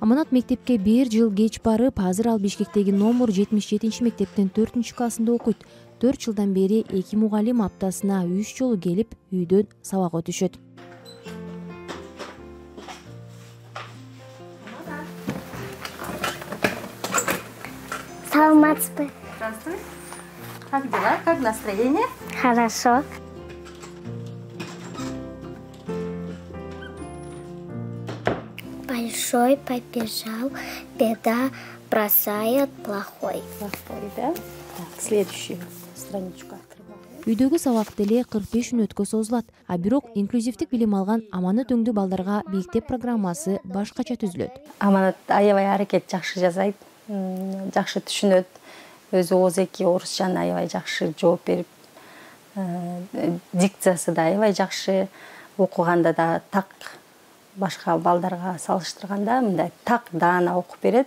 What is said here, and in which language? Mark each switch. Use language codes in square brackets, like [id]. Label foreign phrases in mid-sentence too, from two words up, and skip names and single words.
[ky] Аманат мектепке 1 жыл кеч барып, азыр ал Бишкектеги номер 77 мектептин 4-классында окуйт. 4 жылдан бери 2 мугалим аптасына 3 жолу келип, үйдөн сабак өтүшөт. Саламатсызбы? [ru] Здравствуй. Как дела? Как настроение? Хорошо. Большой побежал, беда бросает плохой. Плохой, да? Так, следующую страничку открываем. [ky] Үйдөгү сабак деле 45 мүнөткө созулат, а бирок инклюзивдик билим алган аманат өңдүү балдарга мектеп программасы башкача түзүлөт. Аманат аябай аракет жакшы жазайт, жакшы түшүнөт. Өзү ооз-2 орусчаны аябай жакшы жооп берип, дикциясы да аябай жакшы, окуганда да так башка балдарга салыштырганда мындай так даана окуп берет.